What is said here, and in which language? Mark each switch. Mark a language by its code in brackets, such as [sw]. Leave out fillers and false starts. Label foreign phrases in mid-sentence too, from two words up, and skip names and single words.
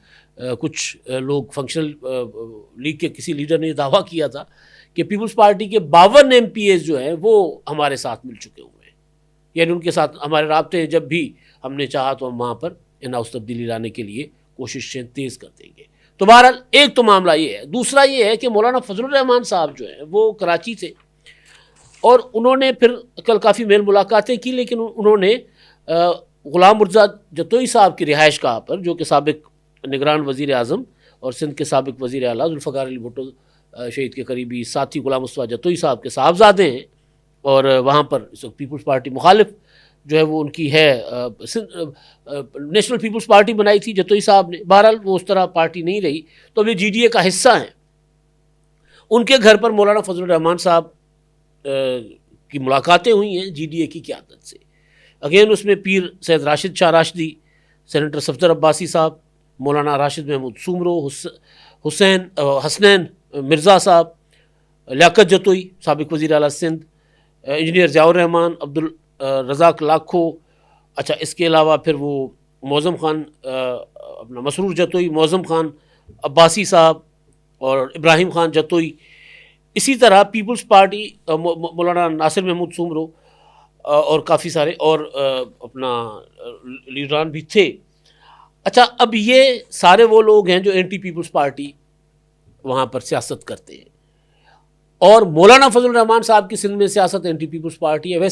[ur] کچھ لوگ فنکشنل لیگ کے کسی لیڈر نے دعویٰ کیا تھا کہ پیپلز پارٹی کے 52 MPs جو ہیں وہ ہمارے ساتھ مل چکے ہوئے ہیں، یعنی ان کے ساتھ ہمارے رابطے جب بھی ہم نے چاہا تو ہم وہاں پر [en] in house [ur] تبدیلی لانے کے لیے کوششیں تیز کر دیں گے. تو بہرحال ایک تو معاملہ یہ ہے۔ دوسرا یہ ہے کہ مولانا فضل الرحمان صاحب جو ہیں وہ کراچی تھے اور انہوں نے پھر کل کافی میل ملاقاتیں کیں، لیکن انہوں نے غلام مرتضیٰ جتوئی صاحب کی رہائش گاہ پر، جو کہ سابق نگران وزیر اعظم اور سندھ کے سابق وزیر اعلیٰ ذوالفقار علی بھٹو شہید کے قریبی ساتھی غلام مصطفیٰ جتوئی صاحب کے صاحبزادے ہیں، اور وہاں پر اس وقت پیپلز پارٹی مخالف جو ہے وہ ان کی ہے، نیشنل پیپلز پارٹی بنائی تھی جتوئی صاحب نے، بہرحال وہ اس طرح پارٹی نہیں رہی، تو اب یہ GDA کا حصہ ہیں. ان کے گھر پر مولانا فضل الرحمان صاحب کی ملاقاتیں ہوئی ہیں GDA کی قیادت سے. اگین اس میں پیر سید راشد شاہ راشدی، سینیٹر صفدر عباسی صاحب، مولانا راشد محمود سومرو، حسین حسنین مرزا صاحب، لیاقت جتوئی سابق وزیر اعلیٰ سندھ، انجینئر ضیاء الرحمان، عبدل رزاق لاکھو, اچھا اس کے علاوہ پھر وہ معظم خان اپنا مسرور جتوئی، معظم خان عباسی صاحب اور ابراہیم خان جتوئی. اسی طرح پیپلز پارٹی مولانا ناصر محمود سومرو اور کافی سارے اور اپنا لیڈران بھی تھے. اچھا، اب یہ سارے وہ لوگ ہیں جو اینٹی پیپلز پارٹی وہاں پر سیاست کرتے ہیں، اور مولانا فضل الرحمان صاحب کی سندھ میں سیاست اینٹی پیپلز پارٹی ہے.